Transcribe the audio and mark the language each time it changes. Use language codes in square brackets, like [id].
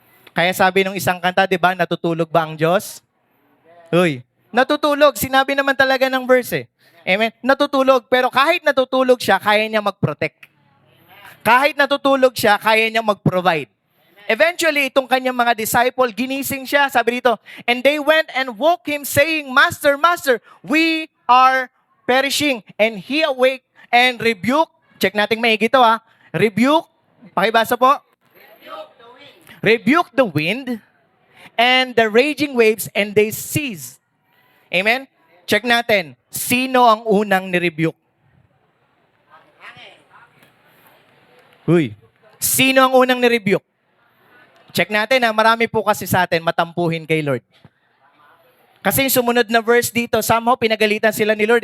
[tl] Kaya sabi ng isang kanta, di ba, natutulog ba ang Diyos? Uy, natutulog. Sinabi naman talaga ng verse eh. Amen? Natutulog. Pero kahit natutulog siya, kaya niya mag-protect. Kahit natutulog siya, kaya niya mag-provide. Eventually, itong kanyang mga disciple, ginising siya. Sabi dito, [en] and they went and woke him saying, Master, Master, we are perishing. And he awake and rebuke. Check [tl] natin maigi ito ha. [en] Rebuke. [tl] Pakibasa po. [en] Rebuke the wind and the raging waves and they cease. [tl] Amen? Check natin. Sino ang unang nirebuke? Uy. Sino ang unang nirebuke? Check natin ha, marami po kasi sa atin matampuhin kay Lord. Kasi yung sumunod na verse dito, somehow pinagalitan sila ni Lord.